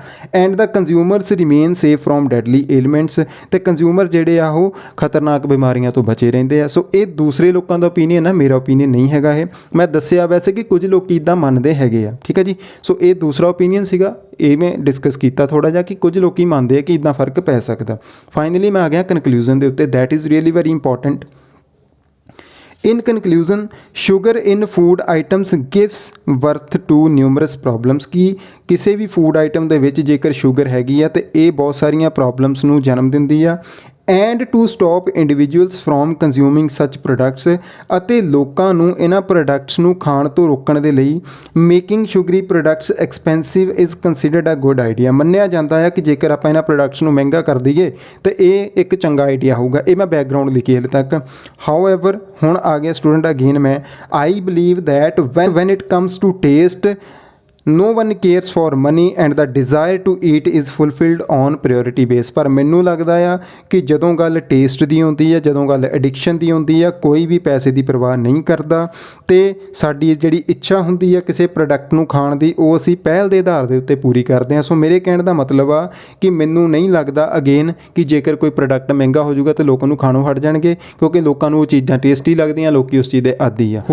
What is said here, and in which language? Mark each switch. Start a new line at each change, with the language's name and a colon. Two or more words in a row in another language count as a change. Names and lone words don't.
English: and the consumers remain safe from deadly elements,
Punjabi: ਅਤੇ ਕੰਜ਼ਿਊਮਰ ਜਿਹੜੇ ਆ ਉਹ ਖਤਰਨਾਕ ਬਿਮਾਰੀਆਂ ਤੋਂ ਬਚੇ ਰਹਿੰਦੇ ਆ। ਸੋ ਇਹ ਦੂਸਰੇ ਲੋਕਾਂ ਦਾ ਓਪੀਨੀਅਨ ਆ, ਮੇਰਾ ਓਪੀਨੀਅਨ ਨਹੀਂ ਹੈਗਾ। ਇਹ ਮੈਂ ਦੱਸਿਆ ਵੈਸੇ ਕਿ ਕੁਝ ਲੋਕ ਇੱਦਾਂ ਮੰਨਦੇ ਹੈਗੇ ਆ। ਠੀਕ ਹੈ ਜੀ। ਸੋ ਇਹ ਦੂਸਰਾ ਓਪੀਨੀਅਨ ਸੀਗਾ, ਇਹ ਮੈਂ ਡਿਸਕਸ ਕੀਤਾ ਥੋੜ੍ਹਾ ਜਿਹਾ ਕਿ ਕੁਝ ਲੋਕ ਮੰਨਦੇ ਆ ਕਿ ਇੱਦਾਂ ਫਰਕ ਪੈ ਸਕਦਾ। ਫਾਈਨਲੀ ਮੈਂ ਆ ਗਿਆ ਕਨਕਲੂਜ਼ਨ ਦੇ ਉੱਤੇ,
English: that is really very important. In conclusion, sugar in food items gives birth to numerous problems।
Punjabi: ਕਿ ਕਿਸੇ ਵੀ
English: food item
Punjabi: ਦੇ ਵਿੱਚ ਜੇਕਰ ਸ਼ੂਗਰ ਹੈਗੀ ਆ ਅਤੇ ਇਹ ਬਹੁਤ ਸਾਰੀਆਂ ਪ੍ਰੋਬਲਮਸ ਨੂੰ ਜਨਮ ਦਿੰਦੀ ਆ।
English: and to stop individuals from consuming such products,
Punjabi: ਅਤੇ ਲੋਕਾਂ ਨੂੰ ਇਹਨਾਂ ਪ੍ਰੋਡਕਟਸ ਨੂੰ ਖਾਣ ਤੋਂ ਰੋਕਣ ਦੇ ਲਈ
English: making sugary products expensive is considered a good idea.
Punjabi: ਮੰਨਿਆ ਜਾਂਦਾ ਹੈ ਕਿ ਜੇਕਰ ਆਪਾਂ ਇਹਨਾਂ ਪ੍ਰੋਡਕਟਸ ਨੂੰ ਮਹਿੰਗਾ ਕਰ ਦਈਏ ਤਾਂ ਇਹ ਇੱਕ ਚੰਗਾ ਆਈਡੀਆ ਹੋਊਗਾ। ਇਹ ਮੈਂ ਬੈਕਗਰਾਊਂਡ ਲਿਖੀ ਹਾਲੇ ਤੱਕ। ਹਾਊਐਵਰ ਹੁਣ ਆ ਗਿਆ ਸਟੂਡੈਂਟ ਅਗੇਨ ਮੈਂ,
English: I believe that when it comes to taste no one cares for money and the desire to eat is fulfilled on priority base.
Punjabi: पर ਮੈਨੂੰ ਲੱਗਦਾ ਆ ਕਿ ਜਦੋਂ ਗੱਲ ਟੇਸਟ ਦੀ ਹੁੰਦੀ ਹੈ, ਜਦੋਂ ਗੱਲ ਐਡਿਕਸ਼ਨ ਦੀ ਹੁੰਦੀ ਆ, ਕੋਈ ਵੀ ਪੈਸੇ ਦੀ ਪਰਵਾਹ ਨਹੀਂ ਕਰਦਾ ਅਤੇ ਸਾਡੀ ਜਿਹੜੀ ਇੱਛਾ ਹੁੰਦੀ ਹੈ ਕਿਸੇ ਪ੍ਰੋਡਕਟ ਨੂੰ ਖਾਣ ਦੀ, ਉਹ ਅਸੀਂ ਪਹਿਲ ਦੇ ਆਧਾਰ ਦੇ ਉੱਤੇ ਪੂਰੀ ਕਰਦੇ ਹਾਂ। ਸੋ ਮੇਰੇ ਕਹਿਣ ਦਾ ਮਤਲਬ ਆ ਕਿ ਮੈਨੂੰ ਨਹੀਂ ਲੱਗਦਾ ਅਗੇਨ ਕਿ ਜੇਕਰ ਕੋਈ ਪ੍ਰੋਡਕਟ ਮਹਿੰਗਾ ਹੋ ਜਾਊਗਾ ਤਾਂ ਲੋਕਾਂ ਨੂੰ ਖਾਣੋਂ ਹਟ ਜਾਣਗੇ, ਕਿਉਂਕਿ ਲੋਕਾਂ ਨੂੰ ਉਹ ਚੀਜ਼ਾਂ ਟੇਸਟੀ ਲੱਗਦੀਆਂ, ਲੋਕ ਉਸ ਚੀਜ਼ ਦੇ ਆਦੀ ਆ।